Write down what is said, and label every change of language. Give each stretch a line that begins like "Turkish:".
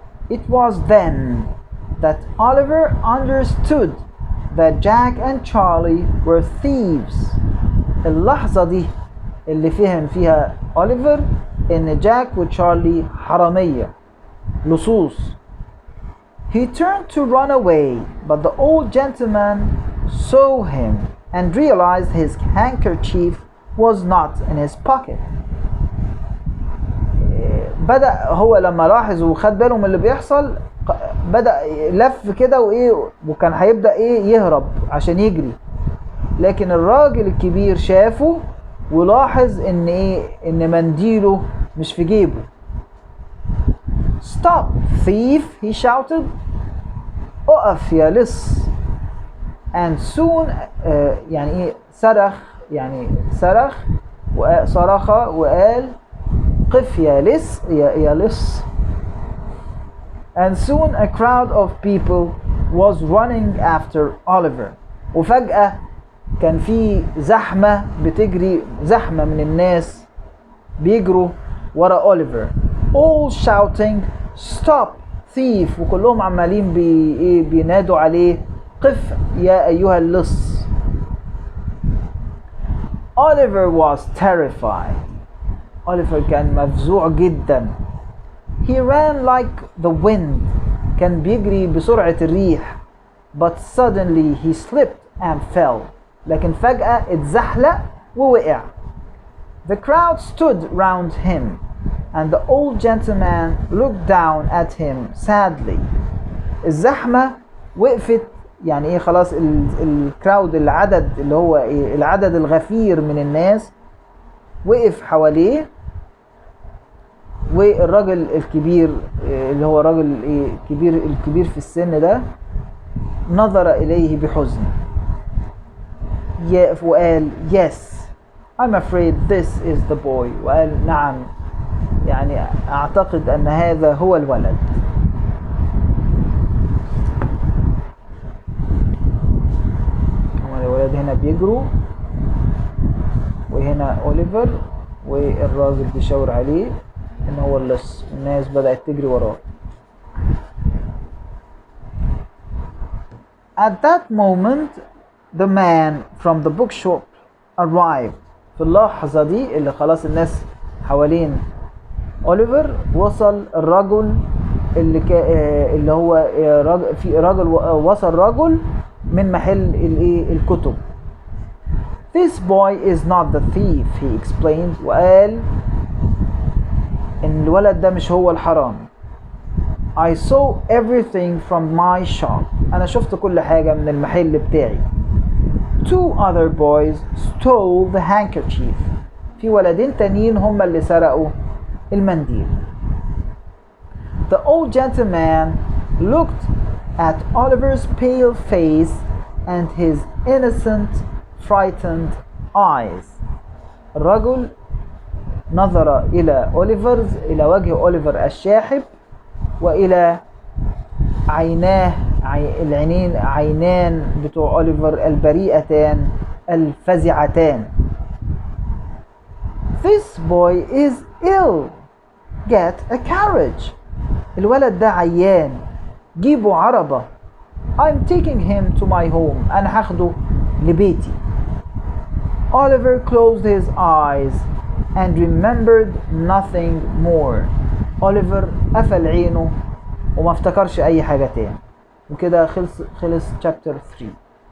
English: It was then that Oliver understood that Jack and Charlie were thieves.
Arabic: اللحظة دي اللي فهم فيها أوليفر إن جاك وتشارلي حرامية لصوص.
English: He turned to run away, but the old gentleman saw him and realized his handkerchief was not in his pocket.
Arabic: بدأ هو لما لاحظ وخد باله من اللي بيحصل بدأ لف كده وكان هيبدأ يهرب عشان يجري، لكن الراجل الكبير شافه ولاحظ ان منديله مش في جيبه.
English: Stop thief, he shouted.
Arabic: اقف يا لص.
English: And soon
Arabic: يعني صرخ، يعني صرخ وقال قف يا لص يا لص.
English: And soon a crowd of people was running after Oliver.
Arabic: وفجأة كان في زحمة بتجري، زحمة من الناس بيجروا ورا أوليفر.
English: All shouting stop thief،
Arabic: وكلهم عمالين بينادوا عليه قف يا أيها اللص.
English: Oliver was terrified.
Arabic: أوليفر كان مفزوع جدا.
English: He ran like the wind.
Arabic: كان بيجري بسرعة الريح.
English: But suddenly he slipped and fell.
Arabic: لكن فجأة اتزحلق ووقع.
English: The crowd stood round him. and the old gentleman looked down at him sadly.
Arabic: الزحمة وقفت، يعني ايه، خلاص الكراود، العدد اللي هو ايه، العدد الغفير من الناس وقف حواليه، والراجل الكبير اللي هو راجل ايه، الكبير في السن ده نظر اليه بحزن وقال
English: yes I'm afraid this is the boy.
Arabic: وقال نعم، يعني اعتقد ان هذا هو الولد. الولد هنا بيجروا، وهنا اوليفر والراجل بيشاور عليه ان هو اللص، الناس بدأت تجري وراه.
English: At that moment the man from the bookshop arrived.
Arabic: في اللحظة دي اللي خلاص الناس حوالين اوليفر، وصل الرجل اللي هو وصل رجل من محل الكتب.
English: This boy is not the thief, he explained.
Arabic: وقال ان الولد ده مش هو الحرامي.
English: I saw everything from my shop.
Arabic: انا شفت كل حاجة من المحل بتاعي.
English: Two other boys stole the handkerchief.
Arabic: في ولدين تانيين هم اللي سرقوا المنديل.
English: The old gentleman looked at Oliver's pale face and his innocent, frightened eyes.
Arabic: الرجل نظر إلى إلى وجه أوليفر الشاحب، وإلى عيناه، عينان بتوع أوليفر البريئتان الفزعتان.
English: This boy is ill. Get a carriage.
Arabic: الولد ده عيان، جيبوا عربة.
English: I'm taking him to my home.
Arabic: أنا هاخده لبيتي.
English: Oliver closed his eyes and remembered nothing more.
Arabic: Oliver قفل عينه وما افتكرش أي حاجة تاني. وكده خلص chapter 3.